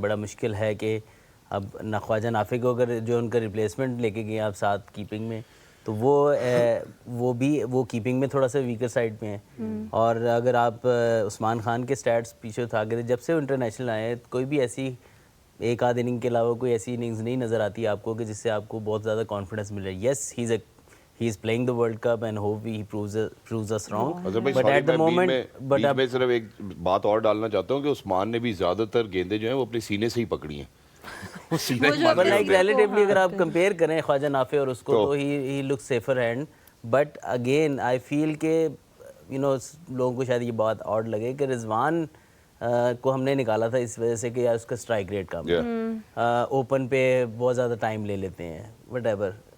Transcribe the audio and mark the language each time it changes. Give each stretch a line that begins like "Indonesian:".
Urdu: بڑا مشکل ہے کہ اب خواجہ نافع کو اگر جو ان کا ریپلیسمنٹ لے کے گئے آپ ساتھ کیپنگ میں, تو وہ کیپنگ میں تھوڑا سا ویکر سائڈ پہ ہیں. اور اگر آپ عثمان خان کے سٹیٹس پیچھے اٹھا کے, جب سے وہ انٹرنیشنل آئے کوئی بھی ایسی ایک آدھ اننگ کے علاوہ کوئی ایسی اننگز نہیں نظر آتی آپ کو کہ جس سے آپ کو بہت زیادہ کانفیڈنس مل رہا ہے.
English: yes he is playing the world cup and hope he proves us wrong, but at the moment
Urdu: میں صرف ایک بات اور ڈالنا چاہتا ہوں کہ عثمان نے بھی زیادہ تر گیندیں جو ہیں وہ اپنے سینے سے ہی پکڑی ہیں. ریلیٹیولی اگر آپ کمپیئر کریں خواجہ نافع اور اس کو تو
English: ہی looks safer hand. But again I feel
Urdu: کہ لوگوں کو شاید یہ بات آڈ لگے کہ رضوان کو ہم نے نکالا تھا اس وجہ سے کہ یار اس کا اسٹرائک ریٹ کم ہے, اوپن پہ بہت زیادہ ٹائم لے لیتے ہیں,
English: Whatever.